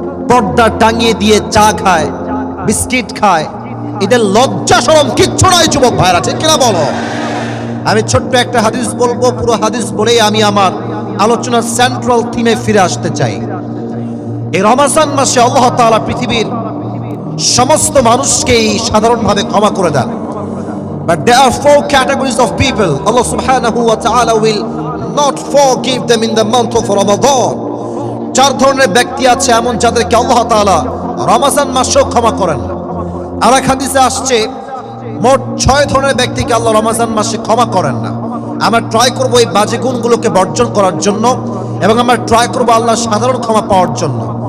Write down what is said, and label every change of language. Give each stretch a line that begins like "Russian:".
Bangla: পর্দা টাঙিয়ে দিয়ে চা খায়, বিস্কিট খায়, এদের লজ্জা শরম কিচ্ছু নাই যুবক ভাইরা, ঠিক কিনা বলো? আমি ছোট্ট একটা হাদিস বলবো, পুরো হাদিস বলেই আমি আমার আলোচনার সেন্ট্রাল থিমে ফিরে আসতে চাই। এই রমজান মাসে আল্লাহ তাআলা পৃথিবীর সমস্ত মানুষকেই সাধারণভাবে ক্ষমা করে দেন।
English: But there are 4 categories of people Allah subhanahu wa ta'ala will not forgive them in the month of Ramadan.
Bangla: 4 ধরনের ব্যক্তি আছে এমন যাদেরকে আল্লাহ তাআলা রমজান মাসেও ক্ষমা করেন না। আর এক হাদিসে আসছে মোট 6 ধরনের ব্যক্তিকে আল্লাহ রমজান মাসে ক্ষমা করেন না। আমরা ট্রাই করব এই বাজে গুণগুলোকে বর্জন করার জন্য এবং আমরা ট্রাই করব আল্লাহ সাধারণ ক্ষমা পাওয়ার জন্য।